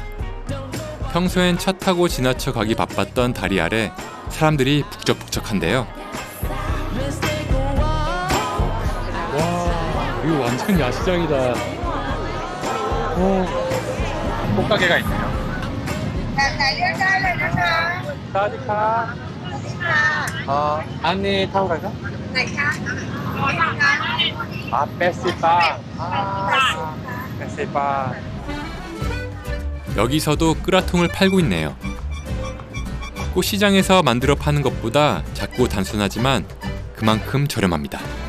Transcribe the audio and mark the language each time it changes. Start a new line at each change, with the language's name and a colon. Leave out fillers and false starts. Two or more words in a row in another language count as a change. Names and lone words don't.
Korean: 평소엔 차 타고 지나쳐 가기 바빴던 다리 아래 사람들이 북적북적한데요. 와, 이거 완전 야시장이다. 오, 꽃가게가 있네요.
Thai: แบบไหนเลือกได้เลยนะคะ 사와디카. ค่ะ
Korean: 안에 타고 갈까?
Thai: ไหนคะ 아, 베시바. 베시바.
Korean: 여기서도 끄라통을 팔고 있네요. 꽃시장에서 만들어 파는 것보다 작고 단순하지만 그만큼 저렴합니다.